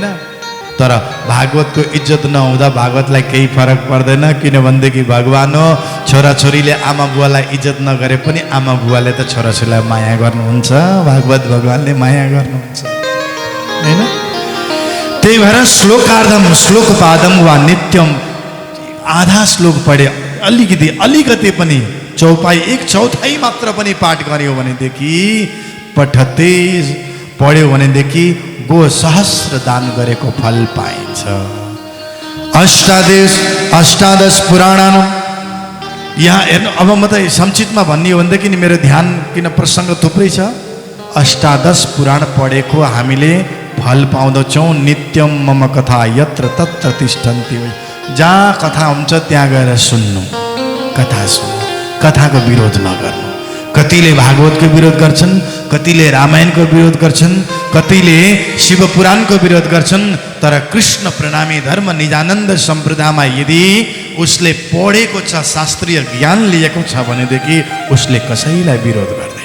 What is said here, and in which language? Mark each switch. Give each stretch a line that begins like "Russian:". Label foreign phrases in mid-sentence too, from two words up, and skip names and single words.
Nepali: तर भागवतको इज्जत नहुँदा भागवतलाई केही फरक पर्दैन। किनभनेदेखि भगवान हो, छोराछोरीले आमा बुवालाई इज्जत नगरे पनि आमा बुवाले त छोराछोरीलाई माया गर्नुहुन्छ। भागवत भगवानले माया गर्नुहुन्छ, हैन?
Sanskrit: त्यही भएर श्लोकार्धम श्लोकपादम वा नित्यम,
Nepali: आधा श्लोक पढे, अलिकति पनि चौपाई 1/4 मात्र पनि पाठ गर्यो भनेदेखि, पठते पढ्यो भनेदेखि गो सहस्र दान गरेको फल पाइन्छ।
Sanskrit: अष्टादश पुराणानु।
Nepali: यहाँ हेर्नु, अब म त संक्षिप्तमा भन्ने हो भनेदेखि मेरो ध्यान, किन प्रसङ्ग थुप्रै छ। अष्टादश पुराण पढेको हामीले फल पाउँदछौँ।
Sanskrit: नित्यम मम कथा यत्र तत्र तिष्ठन्ति।
Nepali: जहाँ कथा हुन्छ त्यहाँ गएर सुन्नु, कथा सुन्नु, कथाको विरोध नगर्नु। कतिले भागवतको विरोध गर्छन्, कतिले रामायणको विरोध गर्छन्, कतिले शिव पुराणको विरोध गर्छन्। तर कृष्ण प्रणामी धर्म निजानन्द सम्प्रदायमा यदि उसले पढेको छ, शास्त्रीय ज्ञान लिएको छ भनेदेखि उसले कसैलाई विरोध गर्दैन।